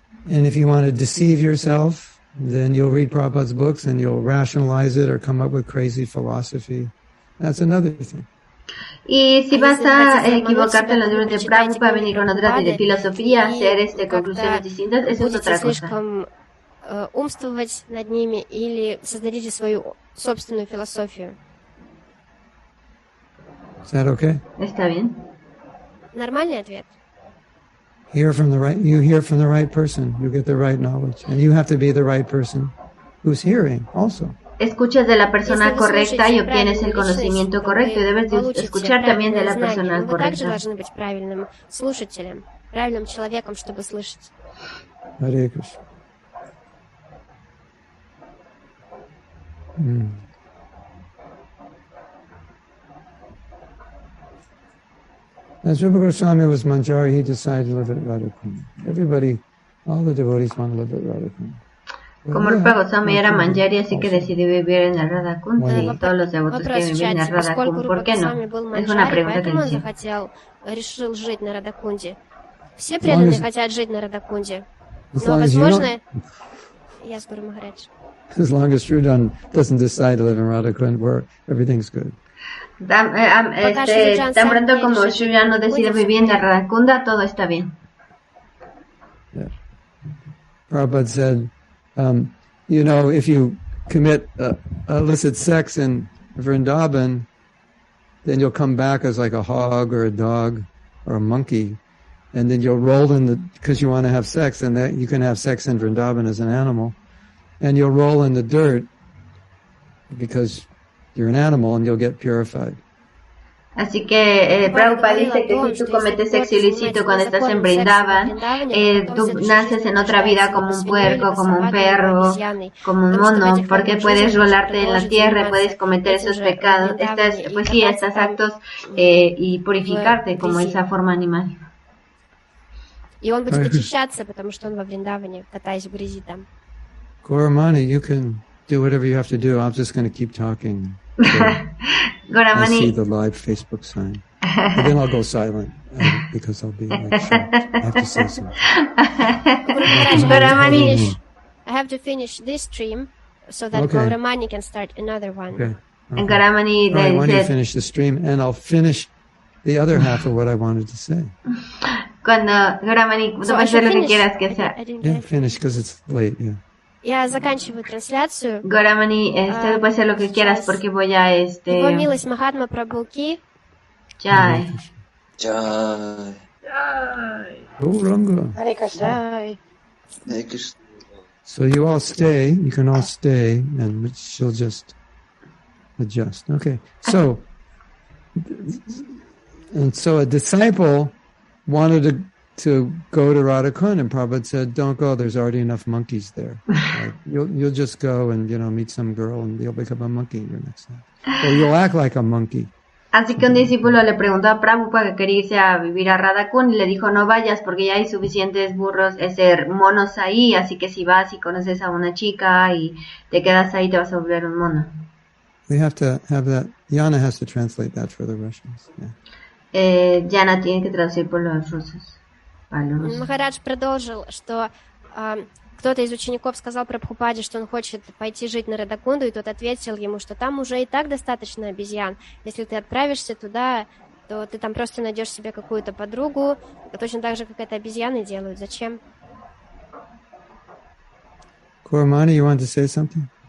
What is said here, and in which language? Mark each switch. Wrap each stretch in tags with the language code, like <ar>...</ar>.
<en>And if you want to deceive yourself, then you'll read Prabhupada's books and you'll rationalize it or come up with crazy philosophy. That's another thing.</en> <es>Y si vas a equivocarte en los libros de Prabhupada, venir con otras de filosofía, hacer conclusiones distintas, eso es otra cosa.</es> <ru>Умствовать над ними или создадите свою собственную философию.</ru> <en>Is that okay?</en> <es>Está bien.</es> <ru>Нормальный ответ.</ru> <en>You hear from the right person, you get the right knowledge, and you have to be the right person who's hearing also.</en> <es>Escuchas de la persona correcta y obtienes el conocimiento correcto, y debes de escuchar también de la persona correcta.</es> <ru>Вы также должны быть правильным слушателем, правильным человеком, чтобы слышать.</ru> <en>Hare Krishna. As Rupa Goswami was Manjari, he decided to live at Radhakund. Everybody, all the devotees want to live at Radhakund.</en> <es>Como Rupa Goswami era Manjari, así que decidió vivir en el Radhakund, y todos los devotos que viven en el Radhakund, ¿por qué no? Es una pregunta que</es> <ru>он решил жить на Радхакунде. Все преданные хотят жить на Радхакунде. Но, возможно, я с Гуру Махарадж.</ru> <en>As long as Sridhan doesn't decide to live in Radhakund, where everything's good.</en> <es>Tan pronto como Sridhan no decide vivir en la Radhakunda, todo está bien.</es> <en>Yeah. Prabhupada said, you know, if you commit illicit sex in Vrindavan, then you'll come back as like a hog or a dog or a monkey, and then you'll roll because you want to have sex, and that you can have sex in Vrindavan as an animal. And you'll roll in the dirt because you're an animal and you'll get purified.</en> <es>Así que Prabhupada dice que si tú cometes sexo ilícito cuando estás en Vrindavan, tú naces en otra vida como un puerco, como un perro, como un mono, porque puedes rolarte en la tierra, puedes cometer esos pecados, estos actos y purificarte como esa forma animal.</es> <ru>И он будет очищаться, потому что он во Вриндаване, катаясь в грязи там.</ru> <en>Gauramani, you can do whatever you have to do. I'm just going to keep talking. Gauramani. I see the live Facebook sign. And then I'll go silent because I'll be like shocked. I have to say something. Gauramani. I have to finish this stream so that Gauramani can start another one. Okay. And Gauramani I want you to finish the stream and I'll finish the other half of what I wanted to say.</en> <es>Cuando Gauramani, tú puedes hacer lo que quieras que sea.</es> <en>Yeah, finish because it's late, yeah.</en> <ru>Я заканчиваю трансляцию.</ru> <es>Gauramani, tú puedes hacer lo que quieras porque voy a</es> <ru>Его милость Махатма Прабху ки.</ru> <hi>Jai. Jai. Gauranga. Hare Krishna. Hare Krishna.</hi> <en>So you all stay. You can all stay, and she'll just adjust. Okay. So, a disciple wanted to go to Radhakund, and Prabhupada said, "Don't go. There's already enough monkeys there. You'll just go and meet some girl, and you'll become a monkey your next life, or you'll act like a monkey."</en> <es>Así que un discípulo le preguntó a Prabhupada que quería irse a vivir a Radhakund y le dijo, no vayas porque ya hay suficientes burros, monos ahí, así que si vas y conoces a una chica y te quedas ahí te vas a volver un mono.</es> <en>We have to have that. Yana has to translate that for the Russians. Yeah.</en> <es>Yana tiene que traducir por los rusos.</es> <ru>Махарадж продолжил, что кто-то из учеников сказал Прабхупаде, что он хочет пойти жить на Радакунду, и тот ответил ему, что там уже и так достаточно обезьян. Если ты отправишься туда, то ты там просто найдешь себе какую-то подругу, точно так же, как это обезьяны делают. Зачем?</ru> <en>Kormani, you want to say something?</en>